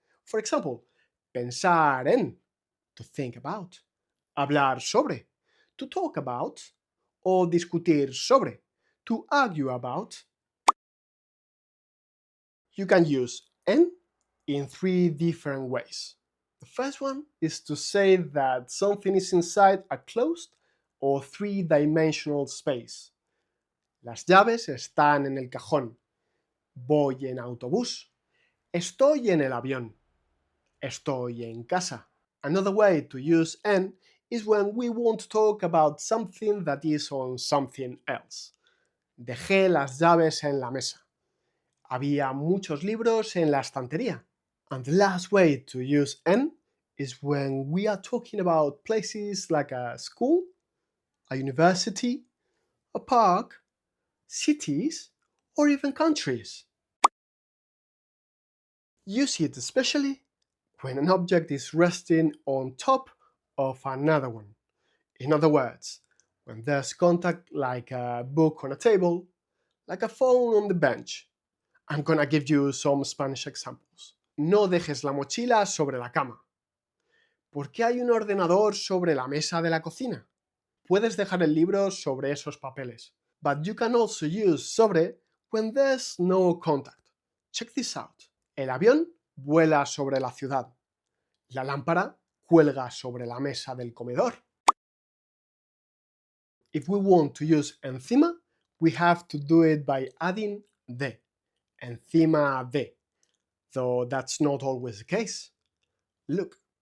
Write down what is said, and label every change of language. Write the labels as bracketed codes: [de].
[en] For example, [es] pensar en, [en] to think about, [es] hablar sobre, [en] to talk about, or [es] discutir sobre, [en] to argue about. You can use en in three different ways. The first one is to say that something is inside a closed or three-dimensional space. [es] Las llaves están en el cajón. Voy en autobús. Estoy en el avión. Estoy en casa. [en] Another way to use en is when we want to talk about something that is on something else. [es] Dejé las llaves en la mesa. Había muchos libros en la estantería. [en] And the last way to use en is when we are talking about places like a school, a university, a park, cities, or even countries. Use it especially when an object is resting on top of another one. In other words, when there's contact like a book on a table, like a phone on the bench. I'm gonna give you some Spanish examples. [es] No dejes la mochila sobre la cama. ¿Por qué hay un ordenador sobre la mesa de la cocina? Puedes dejar el libro sobre esos papeles. [en] But you can also use sobre when there's no contact. Check this out. [es] El avión vuela sobre la ciudad. La lámpara cuelga sobre la mesa del comedor. [en] If we want to use encima, we have to do it by adding de. Encima de. Though that's not always the case. Look.